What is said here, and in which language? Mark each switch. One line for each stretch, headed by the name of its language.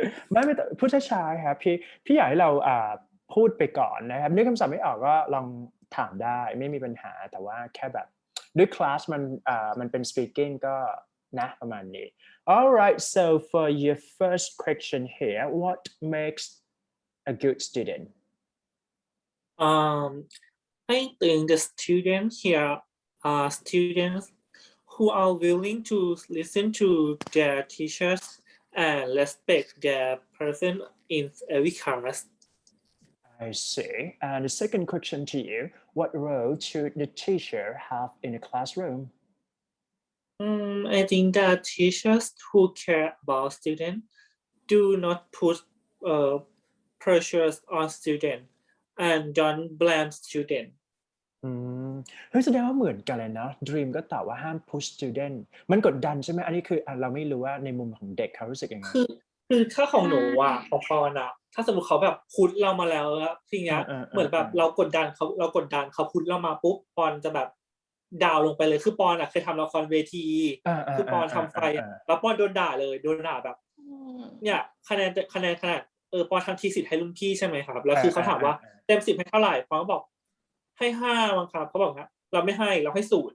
Thai: ไม่พูดช้าๆครับพี่อยากให้เราพูดไปก่อนนะครับนึกคำศัพท์ไม่ออกก็ลองถามได้ไม่มีปัญหาแต่ว่าแค่แบบด้วยคลาสมันเป็น speaking ก็นะประมาณนี้
English: alright so for your first question here what makes a good student I think the students here are students who are willing to listen to their teachers and respect their person in every class. I see. And the second question to you, what role should the teacher have in the classroom? I think that teachers who care about students do not put pressures on students and don't blame students.
Thai: เฮ้ยแสดงว่าเหมือนกันเลยนะ Dream ก็ตอบว่าห้าม
English: push student
Thai: มันกดดันใช่ไหมอันนี้คือเราไม่รู้ว่าในมุมของเด็กเขารู้สึกยังไง คือถ้าของหนูของปอนถ้าสมมติเขาแบบพุชเรามาแล้วทีเนี้ยเหมือนแบบเรากดดันเขาพุชเรามาปุ๊บปอนจะแบบดาวลงไปเลยคือปอนเคยทำละครเวทีคือปอนทำไฟแล้วปอนโดนด่าเลยโดนด่าแบบเนี่ยคะแนนปอนทำทีสิทธิ์ให้รุ่นพี่ใช่ไหมครับแล้วคือเขาถามว่าเต็ม10ให้เท่าไหร่ปอนก็บอกให้5มั้งครับเขาบอกนะเราไม่ให้เราให้0